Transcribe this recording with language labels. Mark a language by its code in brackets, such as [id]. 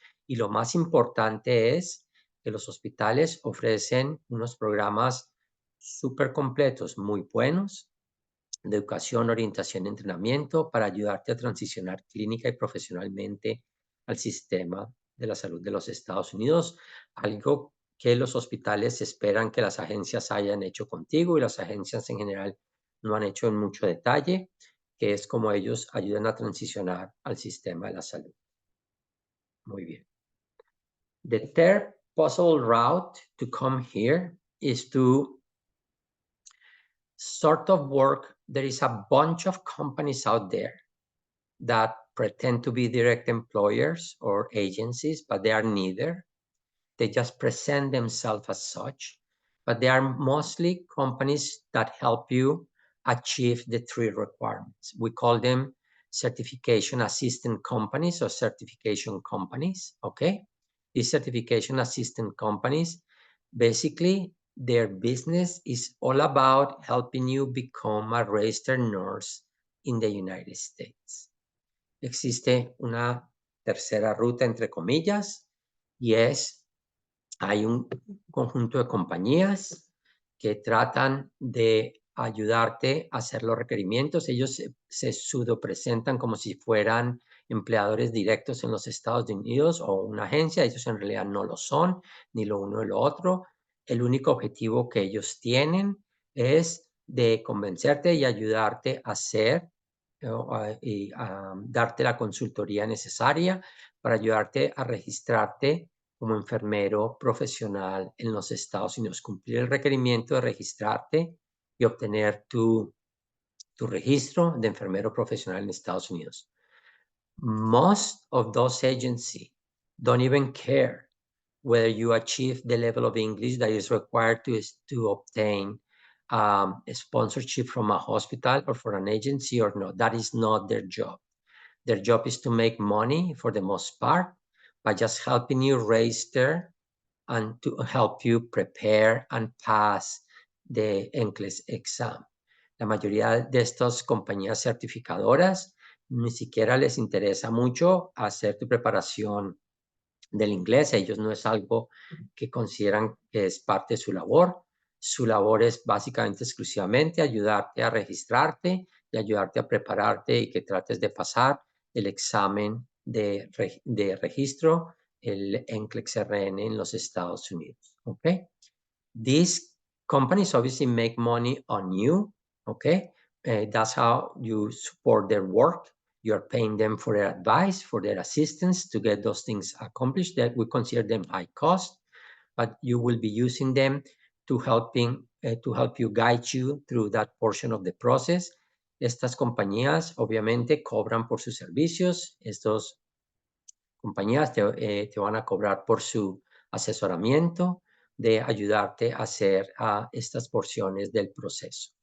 [es] Y lo más importante es que los hospitales ofrecen unos programas súper completos, muy buenos, de educación, orientación y entrenamiento para ayudarte a transicionar clínica y profesionalmente al sistema de la salud de los Estados Unidos, algo que los hospitales esperan que las agencias hayan hecho contigo y las agencias en general no han hecho en mucho detalle, que es como ellos ayudan a transicionar al sistema de la salud. Muy bien. [en] The third possible route to come here is to sort of work. There is a bunch of companies out there that pretend to be direct employers or agencies, but they are neither. They just present themselves as such. but they are mostly companies that help you achieve the 3 requirements. We call them certification assistant companies or certification companies, okay? These certification assistant companies, basically, their business is all about helping you become a registered nurse in the United States. [es] Existe una tercera ruta, entre comillas, y es, hay un conjunto de compañías que tratan de ayudarte a hacer los requerimientos. Ellos se pseudo presentan como si fueran empleadores directos en los Estados Unidos o una agencia. Ellos en realidad no lo son, ni lo uno ni lo otro. El único objetivo que ellos tienen es de convencerte y ayudarte a hacer y a darte la consultoría necesaria para ayudarte a registrarte como enfermero profesional en los Estados Unidos, cumplir el requerimiento de registrarte y obtener tu registro de enfermero profesional en Estados Unidos. [en] Most of those agencies don't even care whether you achieve the level of English that is required to obtain a sponsorship from a hospital or for an agency or not. That is not their job. Their job is to make money for the most part by just helping you register and to help you prepare and pass the NCLEX exam. [es] La mayoría de estas compañías certificadoras ni siquiera les interesa mucho hacer tu preparación del inglés. Ellos no es algo que consideran que es parte de su labor. Su labor es básicamente exclusivamente ayudarte a registrarte y ayudarte a prepararte y que trates de pasar el examen de registro, el NCLEX-RN en los Estados Unidos. [en] Okay? These companies obviously make money on you. Okay? That's how you support their work. You're paying them for their advice, for their assistance to get those things accomplished. That we consider them high cost, but you will be using them to help you guide you through that portion of the process. [es] Estas compañías obviamente cobran por sus servicios. Estas compañías te van a cobrar por su asesoramiento de ayudarte a hacer estas porciones del proceso.